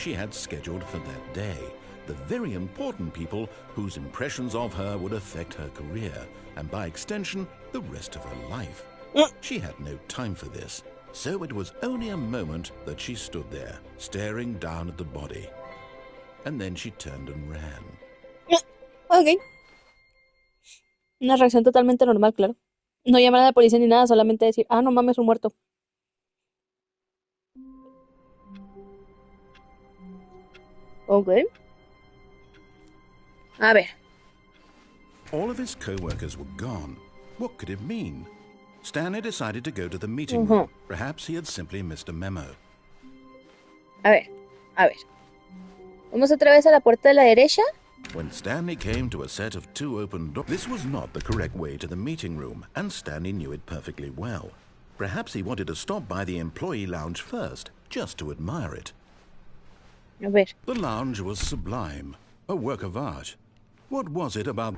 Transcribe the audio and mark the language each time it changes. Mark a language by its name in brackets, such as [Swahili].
[English] she had scheduled for that day. The very important people whose impressions of her would affect her career, and by extension, the rest of her life. She had no time for this, so it was only a moment that she stood there, staring down at the body. And then she turned and ran. Ok. [Spanish] Una reacción totalmente normal, claro. No llamar a la policía ni nada, solamente decir, ah, no mames, un muerto. Ok. A ver. [English] All of his co-workers were gone. What could it mean? Stanley decided to go to the meeting room. Perhaps he had simply missed a memo. [Spanish] A ver. A ver. Vamos otra vez a la puerta de la derecha. [English] When Stanley came to a set of two open doors, this was not the correct way to the meeting room, and Stanley knew it perfectly well. Perhaps he wanted to stop by the employee lounge first, just to admire it. [Spanish] A ver. [English] The lounge was sublime, a work of art. What was it about?